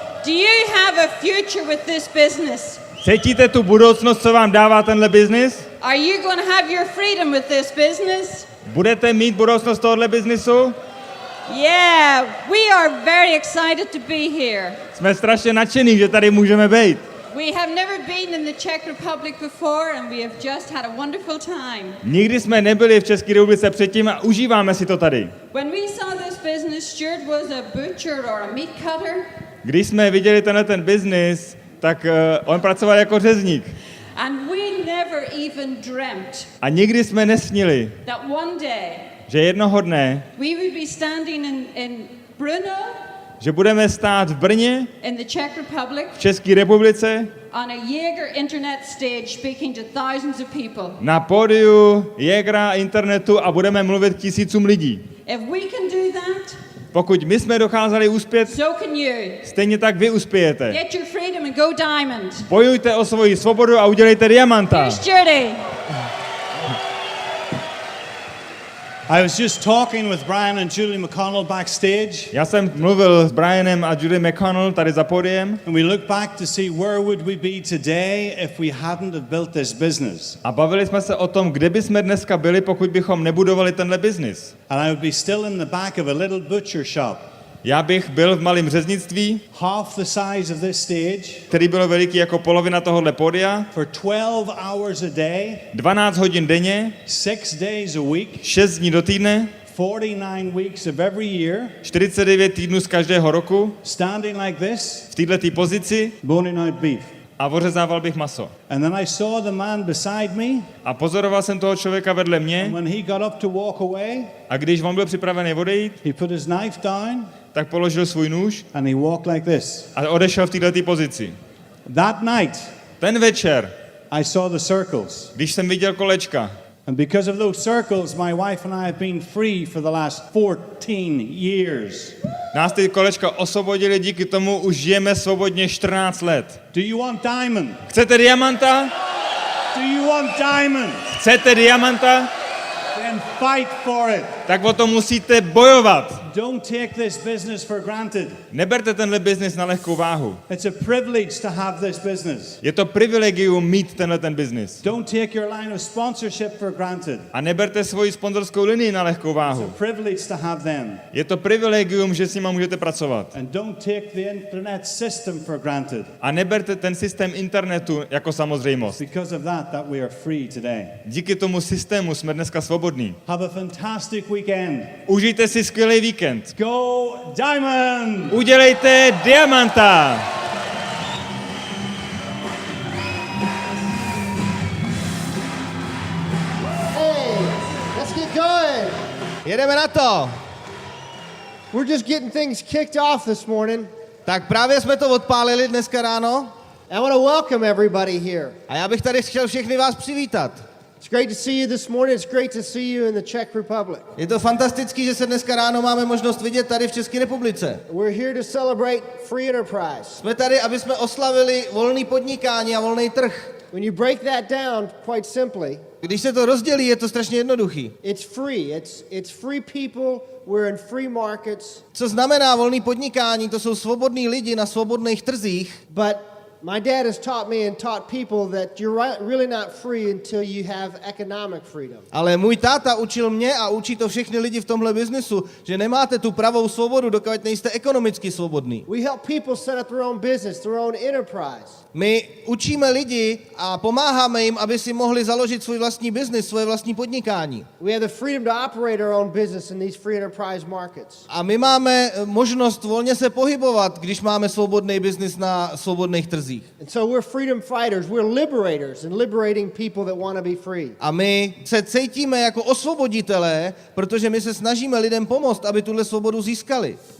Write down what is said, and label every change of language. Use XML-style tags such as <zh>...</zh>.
<en>Do you have a future with this business?</en> <cs>Cítíte tu budoucnost, co vám dává tenhle biznis?</cs> <en>Are you going to have your freedom with this business?</en> <cs>Budete mít budoucnost tohohle biznisu?</cs> <en>Yeah, we are very excited to be here.</en> <cs>Jsme strašně nadšení, že tady můžeme být.</cs> <en>We have never been in the Czech Republic before and we have just had a wonderful time.</en> <cs>Nikdy jsme nebyli v České republice předtím a užíváme si to tady.</cs> <en>When we saw this business, Stuart was a butcher or a meat cutter.</en> <cs>Když jsme viděli ten biznis, tak on pracoval jako řezník.</cs> <en>And we never even dreamt</en> <cs>A nikdy jsme nesnili,</cs> <en>that one day</en> <cs>že jednoho dne,</cs> <en>we would be standing in Brno,</en> <cs>že budeme stát v Brně,</cs> <en>in the Czech Republic,</en> <cs>v České republice,</cs> <en>on a Yager internet stage speaking to thousands of people.</en> <cs>na pódiu Jagera internetu a budeme mluvit k tisícům lidí.</cs> <en>If we can do that,</en> <cs>Pokud my jsme dokázali uspět,</cs> <en>so can you.</en> <cs>stejně tak vy uspějete.</cs> <en>Get your freedom and go diamond.</en> <cs>Bojujte o svoji svobodu a udělejte diamanta.</cs> <en>Here's Judy. I was just talking with Brian and Julie McConnell backstage.</en> <cs>Já jsem mluvil s Brianem a Julie McConnell tady za pódiem</cs> <en>And we look back to see where would we be today if we hadn't have built this business.</en> <cs>a bavili jsme se o tom, kde bychom dneska byli, pokud bychom nebudovali tenhle biznis.</cs> <en>And I would be still in the back of a little butcher shop.</en> <cs>Já bych byl v malém řeznictví,</cs> <en>Half the size of this stage.</en> <cs>který bylo veliký jako polovina tohohle pódia,</cs> <en>For 12 hours a day.</en> <cs>12 hodin denně,</cs> <en>6 days a week.</en> <cs>6 dní do týdne,</cs> <en>49 weeks of every year.</en> <cs>49 týdnů z každého roku,</cs> <en>Standing like this.</en> <cs>v této pozici</cs> <en>Boning out beef.</en> <cs>a ořezával bych maso.</cs> <en>And then I saw the man beside me.</en> <cs>A pozoroval jsem toho člověka vedle mě</cs> <en>And when he got up to walk away,</en> <cs>a když on byl připravený odejít,</cs> <en>he put his knife down.</en> <cs>tak položil svůj nůž</cs> <en>And he walked like this.</en> <cs>a odešel v této pozici.</cs> <en>That night,</en> <cs>Ten večer,</cs> <en>I saw the circles.</en> <cs>když jsem viděl kolečka,</cs> <en>And because of those circles, my wife and I have been free for the last 14 years.</en> <cs>nás ty kolečka osvobodili, díky tomu už žijeme svobodně 14 let.</cs> <en>Do you want diamond?</en> <cs>Chcete diamanta?</cs> <en>Do you want diamond?</en> <cs>Chcete diamanta?</cs> <en>Then fight for it.</en> <cs>Tak o to musíte bojovat.</cs> <en>Don't take this business for granted.</en> <cs>Neberte tenhle biznis na lehkou váhu.</cs> <en>It's a privilege to have this business.</en> <cs>Je to privilegium mít ten biznis.</cs> <en>Don't take your line of sponsorship for granted.</en> <cs>A neberte svoji sponzorskou linii na lehkou</cs> <en>It's</en> <cs>váhu.</cs> <en>a privilege to have them.</en> <cs>Je to privilegium, že s nima můžete pracovat.</cs> <en>And don't take the internet system for granted.</en> <cs>A neberte ten systém internetu jako samozřejmost.</cs> <en>Because of that we are free today.</en> <cs>Díky tomu systému jsme dneska svobodní.</cs> <en>Have a fantastic weekend.</en> <cs>Užijte si skvělý víkend.</cs> <en>Go Diamond!</en> <cs>Udělejte diamanta!</cs> <en>Hey, let's get going.</en> <cs>Jedeme na to.</cs> <en>We're just getting things kicked off this morning.</en> <cs>Tak právě jsme to odpálili dneska ráno</cs> <en>I want to welcome everybody here.</en> <cs>a já bych tady chtěl všechny vás přivítat.</cs> <en>It's great to see you this morning. It's great to see you in the Czech Republic.</en> <cs>Je to fantastický, že se dneska ráno máme možnost vidět tady v České republice.</cs> <en>We're here to celebrate free enterprise.</en> <cs>Jsme tady, aby jsme oslavili volný podnikání a volný trh.</cs> <en>When you break that down quite simply,</en> <cs>Když se to rozdělí, je to strašně jednoduchý.</cs> <en>it's free. It's free people. We're in free markets.</en> <cs>Co znamená volný podnikání? To jsou svobodní lidi na svobodných trzích.</cs> <en>But my dad has taught me and taught people that you're really not free until you have economic freedom.</en> <cs>Ale můj táta učil mě a učí to všechny lidi v tomhle biznesu, že nemáte tu pravou svobodu, dokud nejste ekonomicky svobodní.</cs> <en>We help people set up their own business, their own enterprise.</en> <cs>My učíme lidi a pomáháme jim, aby si mohli založit svůj vlastní biznis, svoje vlastní podnikání.</cs> <en>We have the freedom to operate our own business in these free enterprise markets.</en> <cs>A my máme možnost volně se pohybovat, když máme svobodný biznis na svobodných trzích.</cs> <en>And so we're freedom fighters, we're liberators and liberating people that want to be free.</en> <cs>A my se cítíme jako osvoboditelé, protože my se snažíme lidem pomoct, aby tuhle svobodu získali.</cs>